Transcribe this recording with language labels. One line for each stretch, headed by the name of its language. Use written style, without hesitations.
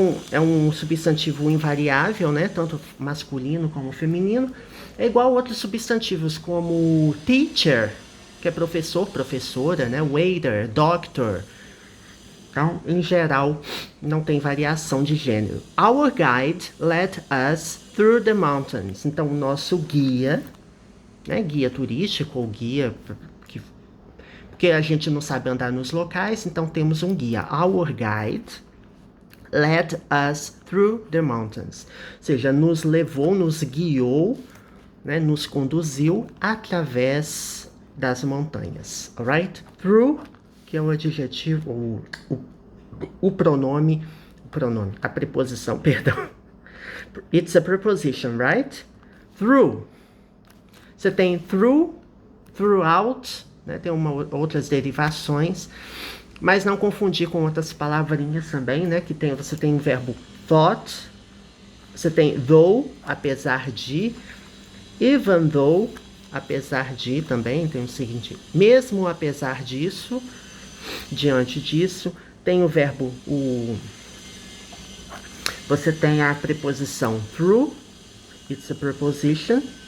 Portuguese: É um substantivo invariável, né? Tanto masculino como feminino. É igual a outros substantivos como teacher, que é professor, professora, né? Waiter, doctor. Então, em geral, não tem variação de gênero.
English: Our guide led us through the mountains.
Portuguese: Então, o nosso guia, né, guia turístico ou guia, porque a gente não sabe andar nos locais, então temos um guia.
English: Our guide led us through the mountains.
Portuguese: Ou seja, nos levou, nos guiou, né, nos conduziu através das montanhas.
English: Alright?
Portuguese: Through, que é o adjetivo, o pronome, a preposição, perdão.
English: It's a preposition, right? Through.
Portuguese: Você tem through, throughout, né? Tem outras derivações. Mas não confundir com outras palavrinhas também, né? Que você tem o verbo thought, você tem though, apesar de,
English: even though,
Portuguese: apesar de também, tem o seguinte, mesmo apesar disso, diante disso, tem o verbo, você tem a preposição through,
English: it's a preposition.